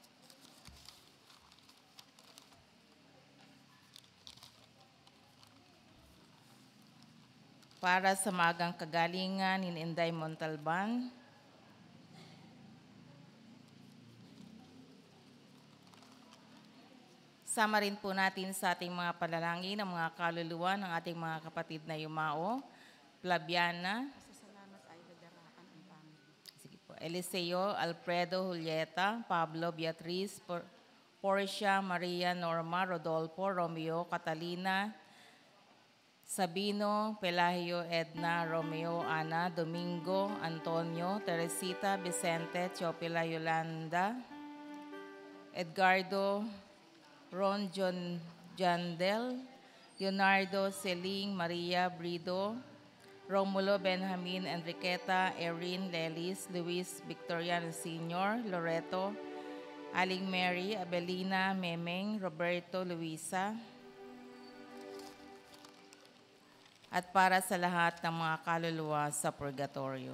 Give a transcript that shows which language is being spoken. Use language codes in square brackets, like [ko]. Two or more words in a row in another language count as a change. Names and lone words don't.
[tl] para sa magang kagalingan ni Inday Montalban, sama rin po natin sa ating mga panalangin ang mga kaluluwa ng ating mga kapatid na yumao, Flaviana, sige po, Eliseo, Alfredo, Julieta, Pablo, Beatriz, Portia, Maria, Norma, Rodolfo, Romeo, Catalina, Sabino, Pelagio, Edna, Romeo, Ana, Domingo, Antonio, Teresita, Vicente, Chopila, Yolanda, Edgardo, Ron John Jandel, Leonardo, Celing, Maria, Brido, Romulo, Benjamin, Enriqueta, Erin, Lelis, Luis, Victoriano Sr., Loreto, Aling Mary, Abelina, Memeng, Roberto, Luisa, at para sa lahat ng mga kaluluwa sa purgatorio.